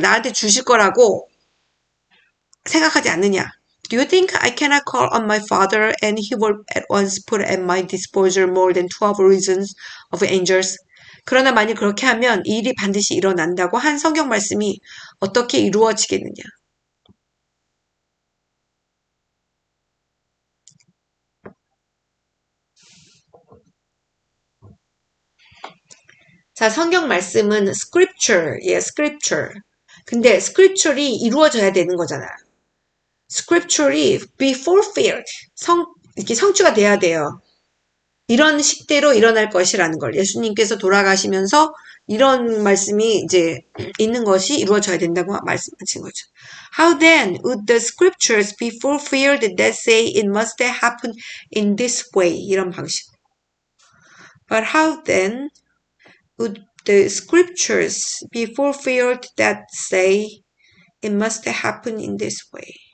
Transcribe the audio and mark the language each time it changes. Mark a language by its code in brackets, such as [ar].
[ko] 나한테 주실 거라고 생각하지 않느냐. [en] Do you think I cannot call on my father and he will at once put at my disposal more than 12 legions of angels? [ko] 그러나 만약 그렇게 하면 이 일이 반드시 일어난다고 한 성경 말씀이 어떻게 이루어지겠느냐. 자, 성경 말씀은 scripture예요. [en] scripture. [ko] 근데 scripture이 이루어져야 되는 거잖아요. scripture이 [en] be fulfilled. [ko] 이렇게 성취가 돼야 돼요. 이런 식대로 일어날 것이라는 걸 예수님께서 돌아가시면서 이런 말씀이 이제 있는 것이 이루어져야 된다고 말씀하신 거죠. [en] How then would the scriptures be fulfilled that say it must happen in this way? [ko] 이런 방식. [en] But how then would the scriptures be fulfilled that say it must happen in this way?